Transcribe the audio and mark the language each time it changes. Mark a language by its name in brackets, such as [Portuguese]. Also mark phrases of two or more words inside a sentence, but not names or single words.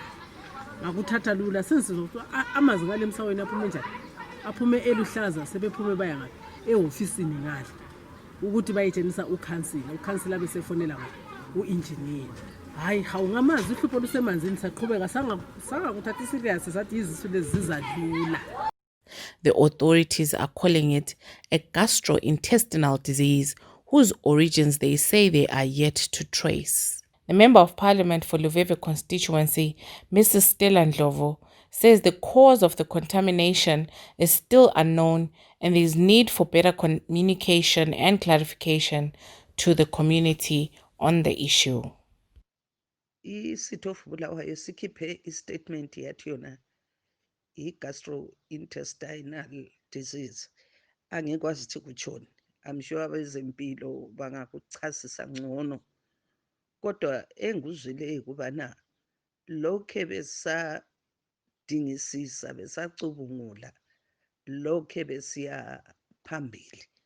[North Ndebele] Ngakuthatha lula sensizwa amanzi ngale emsaweni aphume njani, aphume eluhlaza sebephume baya ngaphi ehofisini ngale ukuthi bayitshenisa ukhansila besefonela u-engineer. Hayi ngamazi uhlupho lusemanzini saqhubeka sangakuthathi serious sathi izisu lezi zizadlula. [English] The authorities are calling it a gastrointestinal disease whose origins they say they are yet to trace. The Member of Parliament for Luveve constituency, Mrs. Stella Ndlovu, says the cause of the contamination is still unknown and there is need for better communication and clarification to the community on the issue. [North Ndebele] Isitho of Bulawayo sikhiphe istatement yathi yona i- [English] gastrointestinal disease. [North Ndebele] Angikwazi ukuthi kutshoni. [English] I'm sure [North Ndebele] abezempilo bangakuchasisa ngcono. Kodwa enguzwile kubana lokhe besadingisisa besacubungula lokhe besiya phambili.